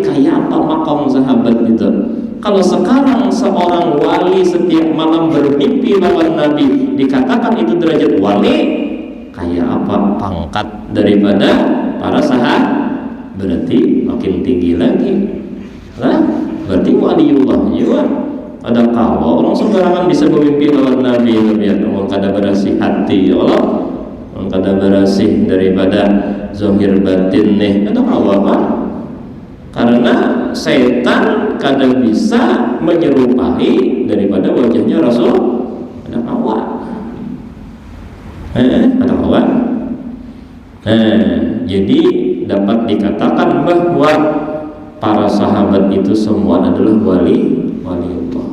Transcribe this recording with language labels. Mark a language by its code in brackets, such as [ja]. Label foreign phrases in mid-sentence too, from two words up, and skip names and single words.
[id] Kayak apa makom sahabat itu? Kalau sekarang seorang wali setiap malam bermimpi lawan Nabi, dikatakan itu derajat wali, kayak apa pangkat daripada para sahabat? Berarti makin tinggi lagi lah, berarti waliullah juga. [bjn] Ada kalau orang sembarangan bisa bermimpi lawan Nabi, lihat orang kada berasih hati, [ar] ya Allah, [bjn] orang kada berasih daripada zahir batin nih, ada apa? [id] Karena setan kada bisa menyerupai daripada wajahnya Rasul. Ada kawan, ada kawan. Jadi dapat dikatakan bahwa para sahabat itu semua adalah waliullah.